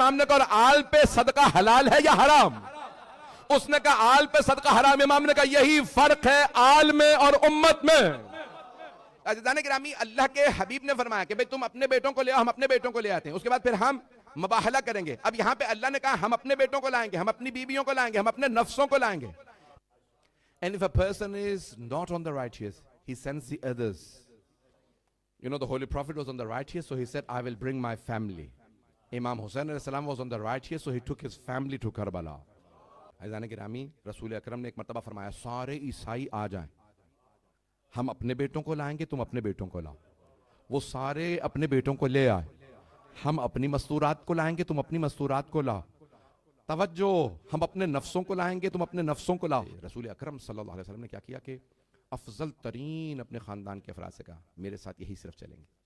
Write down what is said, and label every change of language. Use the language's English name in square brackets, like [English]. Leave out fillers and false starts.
[Urdu] امام نے کہا اور آل پہ صدقہ حلال ہے یا حرام؟ اس نے کہا آل پہ صدقہ حرام. امام نے کہا یہی فرق ہے آل میں اور امت میں. عزیزان گرامی, اللہ کے حبیب نے فرمایا کہ بھئی تم اپنے بیٹوں کو لے آؤ, ہم اپنے بیٹوں کو لے آتے ہیں, اس کے بعد پھر ہم مباہلہ کریں گے. اب یہاں پہ اللہ نے کہا ہم اپنے بیٹوں کو لائیں گے, ہم اپنی بیویوں کو لائیں گے, ہم اپنے نفسوں کو لائیں گے. [English] And if a person is not on the righteous, he sends the others. You know, the Holy Prophet was on the righteous, so he said, I will bring my family. Imam Hussain alayhi salam was on the righteous, so he took his family to Karbala. [Urdu] عزیزان گرامی, رسول اکرم نے ایک مرتبہ فرمایا سارے عیسائی آ جائیں, ہم اپنے بیٹوں کو لائیں گے, تم اپنے بیٹوں کو لاؤ. وہ سارے اپنے بیٹوں کو لے آئے. ہم اپنی مستورات کو لائیں گے, تم اپنی مستورات کو لاؤ. توجہ, ہم اپنے نفسوں کو لائیں گے, تم اپنے نفسوں کو لاؤ. رسول اکرم صلی اللہ علیہ وسلم نے کیا کیا کہ افضل ترین اپنے خاندان کے افراد سے کہا میرے ساتھ یہی صرف چلیں گے.